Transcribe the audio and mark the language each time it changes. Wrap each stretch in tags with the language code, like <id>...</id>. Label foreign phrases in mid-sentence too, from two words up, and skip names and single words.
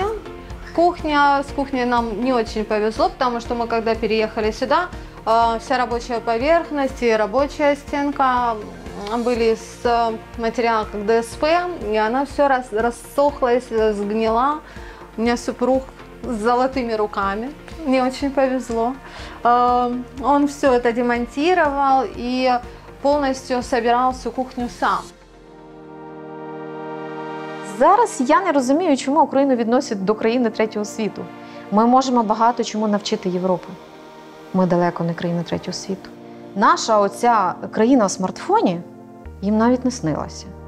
<ru>С кухней нам не очень повезло, потому что мы, когда переехали сюда, вся рабочая поверхность и рабочая стенка были с материала как ДСП, и она все рассохлась, сгнила. У меня супруг с золотыми руками, мне очень повезло. Он все это демонтировал и полностью собирал всю кухню сам.</ru> <uk>Зараз я не розумію, чому Україну відносять до країни третього світу. Ми можемо багато чому навчити Європу. Ми далеко не країна третього світу. Наша оця країна в смартфоні їм навіть не снилася.</uk>